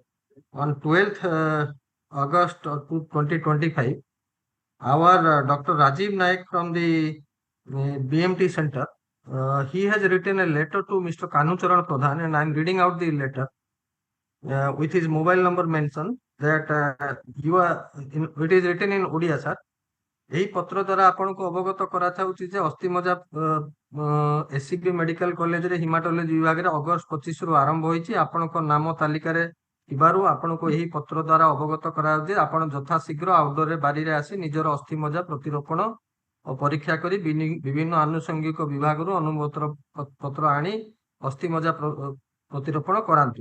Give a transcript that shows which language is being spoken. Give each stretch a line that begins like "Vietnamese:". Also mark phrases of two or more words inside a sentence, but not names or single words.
English: On 12th August 2025, our Dr. Rajiv Naik from the BMT center, he has written a letter to Mr. Kanhu Charan Pradhan, and I am reading out the letter with his mobile number mentioned that it is written in Odia, sir.
Odia: ଏହି ପତ୍ର ଦ୍ୱାରା ଆପଣଙ୍କୁ ଅବଗତ କରାଯାଉଛି ଯେ ଅସ୍ଥିମଜ୍ଜା ଏସସିବି ମେଡିକାଲ କଲେଜରେ ହିମାଟୋଲୋଜି ବିଭାଗରେ ଅଗଷ୍ଟ 25ରୁ ଆରମ୍ଭ ହୋଇଛି। ଆପଣଙ୍କ ନାମ ତାଲିକାରେ ଥିବାରୁ ଆପଣଙ୍କୁ ଏହି ପତ୍ର ଦ୍ୱାରା ଅବଗତ କରାଯାଉଛି ଯେ ଆପଣ ଯଥାଶୀଘ୍ର ଆଉଟଡୋରରେ ବାରିରେ ଆସି ନିଜର ଅସ୍ଥିମଜ୍ଜା ପ୍ରତିରୋପଣ ଓ ପରୀକ୍ଷା କରି ବିଭିନ୍ନ ଆନୁଷଙ୍ଗିକ ବିଭାଗରୁ ଅନୁମୋଦନ ପତ୍ର ଆଣି ଅସ୍ଥିମଜ୍ଜା ପ୍ରତିରୋପଣ କରାନ୍ତୁ।